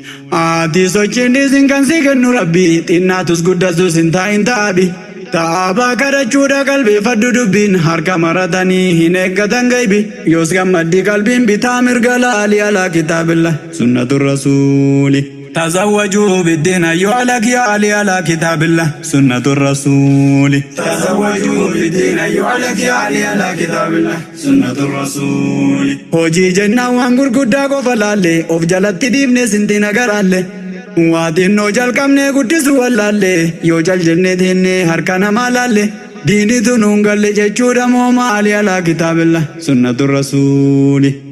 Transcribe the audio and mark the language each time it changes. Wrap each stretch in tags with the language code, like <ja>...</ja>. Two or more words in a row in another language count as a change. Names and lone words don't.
<om>Ati sochiin dhiisin kan si kennu Rabbi, xinnaatus guddatus hin taa'in ta'abi. Taa'abaa kadhachuudha qalbeeffadhu dubbiin, harka maratanii hin eeggatan gaybi. Yoos gammaddi qalbiin bitaa mirga laali</om> <ar>على كتاب الله سنة الرسول. تزوجوا بالدين أيها الأخ يا علي على كتاب الله سنة الرسول. تزوجوا بالدين أيها الأخ يا علي على كتاب الله سنة الرسول.</ar> <om>Hojii jennaan waan gurguddaa qofa laalle, of jalatti dhiibne sinti nagaraalle. Waa xinnoo jalqabne guddisu wallaalle, yoo jal jenne teenne harka namaa laalle. Diinitu nuun galle jechuudha moo maali</om> <ar>على كتاب الله سنة الرسول.</ar>